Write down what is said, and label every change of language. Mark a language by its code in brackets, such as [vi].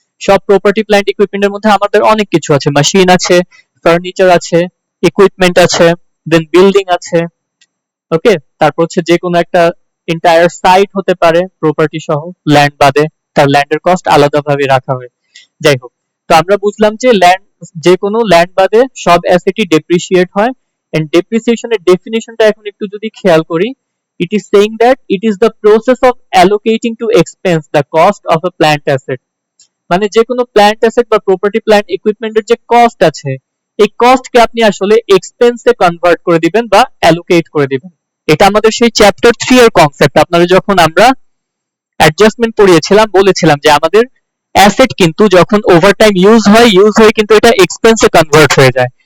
[bn] সব property plant ইকুইপমেন্টের মধ্যে আমাদের অনেক কিছু আছে, মেশিন আছে, ফার্নিচার আছে, ইকুইপমেন্ট আছে, দেন বিল্ডিং আছে। ওকে, তারপর হচ্ছে যে কোনো একটা এন্টায়ার সাইট হতে পারে প্রপার্টি সহ, ল্যান্ড বাদে। তার ল্যান্ডের কস্ট আলাদাভাবে রাখা হয়। যাই হোক, তো আমরা বুঝলাম যে যে কোনো ল্যান্ড বাদে সব অ্যাসেটই ডেপ্রিসিয়েট হয়। এন্ড ডেপ্রিসিয়েশনের ডেফিনিশনটা এখন একটু যদি খেয়াল করি, [en] it is saying that it is the process of allocating to expense the cost of a plant asset। [bn] মানে যে কোনো প্ল্যান্ট অ্যাসেট বা প্রপার্টি প্ল্যান্ট ইকুইপমেন্টের যে কস্ট আছে, এই কস্টকে আপনি আসলে এক্সপেন্সে কনভার্ট করে দিবেন বা অ্যালোকেট করে দিবেন। এটা আমাদের সেই চ্যাপ্টার 3 এর কনসেপ্ট। আপনারা যখন আমরা অ্যাডজাস্টমেন্ট পড়িয়েছিলাম বলেছিলাম যে আমাদের অ্যাসেট কিন্তু যখন ওভারটাইম ইউজ হয় কিন্তু এটা এক্সপেন্সে কনভার্ট হয়ে যায়।